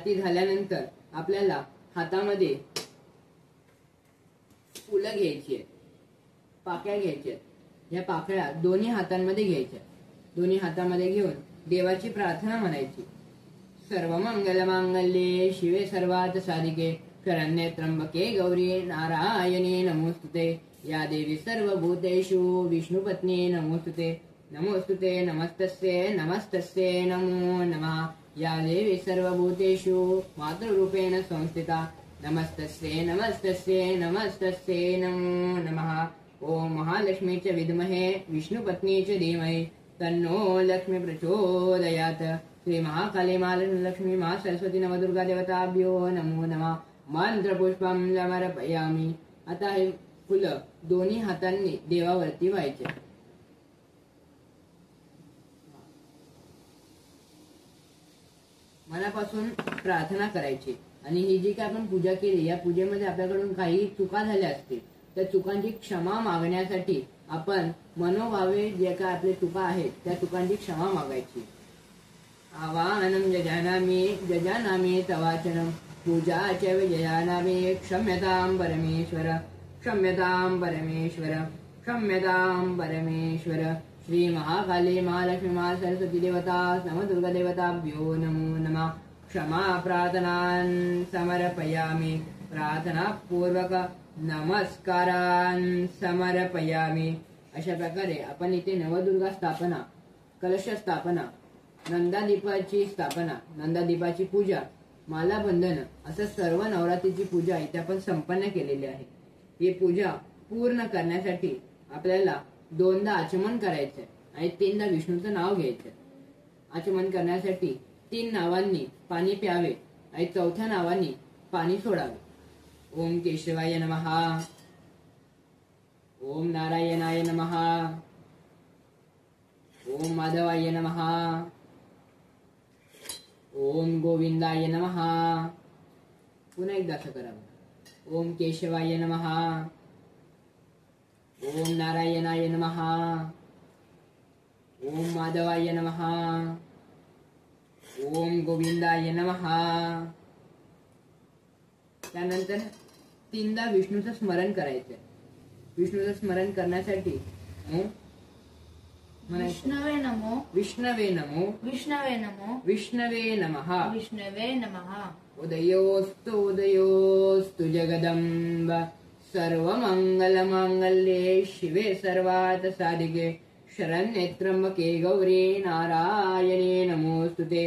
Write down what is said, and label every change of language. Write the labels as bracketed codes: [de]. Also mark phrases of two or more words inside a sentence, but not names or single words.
[mr] झाल्यानंतर आपल्याला हातामध्ये फुलं घ्यायची आहेत, पाकळ्या घ्यायच्या आहेत. या पाकळ्या दोन्ही हातांमध्ये घ्यायच्या. दोन्ही हातामध्ये घेऊन देवाची प्रार्थना म्हणायची. [sa] सर्व मंगल मांगल्ये शिवे सर्वात साधिके शरण्ये त्र्यंबके गौरी नारायणी नमोस्तुते. या देवी सर्वभूतेषु विष्णुपत्नी नमोस्तुते. नमोस्तुते नमस्तस्ये नमस्तस्ये नमो नमः. या देवी सर्वभूतेषु मातृरूपेण संस्थिता. नमस्तस्ये नमस्तस्ये नमस्तस्ये नमो नमः. ओम महालक्ष्मी च विद्महे विष्णुपत्नी च धीमहि तन्नो लक्ष्मी प्रचोदयात्. श्री महाकाली महालक्ष्मी मा सरस्वती नवदुर्गा देवताभ्यो नमो नमः. मंत्रपुष्पं समर्पयामि. [mr] आता हे फुलं दोन्ही हातांनी देवावरती व्हायचे. मनापासून प्रार्थना करायची. आणि ही जी काय आपण पूजा केली, या पूजेमध्ये आपल्याकडून काही चुका झाल्या असतील त्या चुकांची क्षमा मागण्यासाठी आपण मनोभावे जे काय आपले चुका आहेत त्या चुकांची क्षमा मागायची. [sa] आवाहनं जजानामि तवाचनं पूजा च विजयानामि क्षम्यतां परमेश्वर क्षम्यतां परमेश्वर क्षम्यतां परमेश्वर. श्री महाकाली महालक्ष्मी मा सरस्वती देवता नवदुर्गा देवताभ्यो नमो नमः. क्षमा प्रार्थनान् समर्पयामि. प्रार्थना पूर्वक नमस्कारान् समर्पयामि. [mr] अशा प्रकारे आपण इथे नवदुर्गा स्थापना, कलश स्थापना, नंदादीपाची स्थापना, नंदादीपाची पूजा, माला बंधन असं सर्व नवरात्रीची पूजा इथे आपण संपन्न केलेली आहे. ही पूजा पूर्ण करण्यासाठी आपल्याला 2दा आचमन करायचंय आणि 3दा विष्णूचं नाव घ्यायचं. आचमन करण्यासाठी 3 नावांनी पाणी प्यावे आणि 4थ्या नावांनी पाणी सोडावे. [sa] ओम केशवाय नमः. ओम नारायणाय नमः. ओम माधवाय नमः. ओम गोविंदाय नमः. [mr] पुन्हा एकदा असं करावं. [sa] ओम केशवाय नमः. ओम नारायणाय नमः. ओम माधवाय नमः. ओम गोविंदाय नमः. [mr] त्यानंतर 3दा विष्णूचं स्मरण करायचं. विष्णूचं स्मरण करण्यासाठी [sa] विष्णवे नमो विष्णवे नमो विष्णवे नमो विष्णवे नमः. विष्णवे नमः. उदयोस्तु उदयोस्तु जगदम्ब सर्वमंगलमांगल्ये शिवे सर्वात साधिके शरण्ये त्र्यंबके गौरी नारायणी नमोस्तुते.